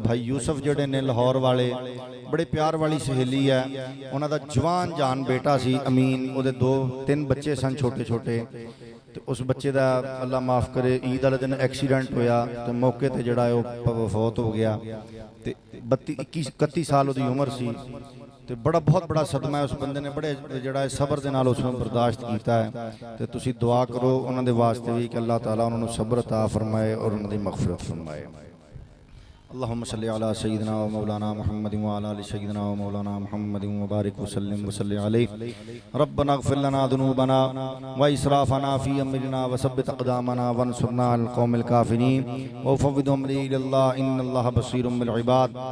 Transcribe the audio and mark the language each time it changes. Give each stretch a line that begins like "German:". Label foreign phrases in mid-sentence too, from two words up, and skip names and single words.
Punjabi: ਭਾਈ ਯੂਸਫ ਜਿਹੜੇ ਨੇ ਲਾਹੌਰ ਵਾਲੇ ਬੜੇ ਪਿਆਰ ਵਾਲੀ ਸਹੇਲੀ ਹੈ, ਉਹਨਾਂ ਦਾ ਜਵਾਨ ਜਾਨ ਬੇਟਾ ਸੀ ਅਮੀਨ, ਉਹਦੇ 2-3 ਬੱਚੇ ਸਨ ਛੋਟੇ ਛੋਟੇ ਤੇ ਉਸ ਬੱਚੇ ਦਾ ਅੱਲਾ ਮਾਫ ਕਰੇ ਈਦ ਵਾਲੇ ਦਿਨ ਐਕਸੀਡੈਂਟ ਹੋਇਆ ਤੇ ਮੌਕੇ ਤੇ ਜਿਹੜਾ ਉਹ ਫੌਤ ਹੋ ਗਿਆ ਤੇ 31 ਸਾਲ ਉਹਦੀ ਉਮਰ ਸੀ ਤੇ ਬਹੁਤ ਬੜਾ ਸਦਮਾ ਹੈ। ਉਸ ਬੰਦੇ ਨੇ ਬੜੇ ਜਿਹੜਾ ਸਬਰ ਦੇ ਨਾਲ ਉਸ ਨੂੰ ਬਰਦਾਸ਼ਤ ਕੀਤਾ ਹੈ ਤੇ ਤੁਸੀਂ ਦੁਆ ਕਰੋ ਉਹਨਾਂ ਦੇ ਵਾਸਤੇ ਵੀ ਕਿ ਅੱਲਾਹ ਤਾਲਾ ਉਹਨਾਂ ਨੂੰ ਸਬਰ ਅਤਾ ਫਰਮਾਏ ਔਰ ਉਹਨਾਂ ਦੀ ਮਗਫਿਰਤ ਫਰਮਾਏ।
Arabic: اللهم صل على سيدنا ومولانا محمد وعلى ال سيدنا ومولانا محمد وبارك وسلم عليه. ربنا اغفر لنا ذنوبنا واسرافنا في امرنا وثبت اقدامنا وانصرنا على القوم الكافرين وفوض امري الى الله ان الله بصير بالعباد.